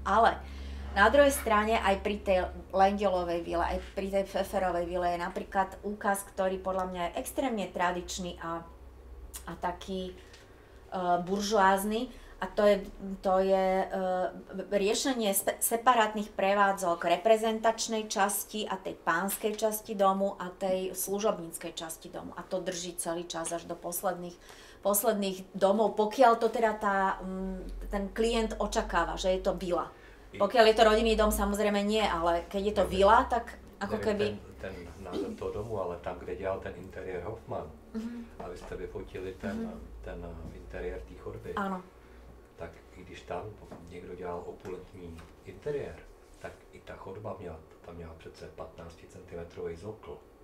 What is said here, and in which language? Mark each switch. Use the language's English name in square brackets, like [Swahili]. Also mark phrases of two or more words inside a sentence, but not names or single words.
[Slovak] Ale na druhej strane aj pri tej Lendelovej vile, aj pri tej Pfefferovej vile je napríklad úkaz, ktorý podľa mňa je extrémne tradičný a taký buržoázny, a to je riešenie separátnych prevádzok reprezentačnej časti a tej pánskej časti domu a tej služobníckej časti domu. A to drží celý čas až do posledných domov, pokiaľ to teda ten klient očakáva, že je to vila. Pokiaľ je to rodinný dom, samozrejme nie, ale keď je to vila, tak ako keby... [Czech] Ten název toho domu, ale tam, kde dělal ten interiér Hoffman, a vy jste vyfotili ten interiér té chodby, tak i když tam někdo dělal opulentní interiér, tak i ta chodba tam měla přece 15 cm zokl.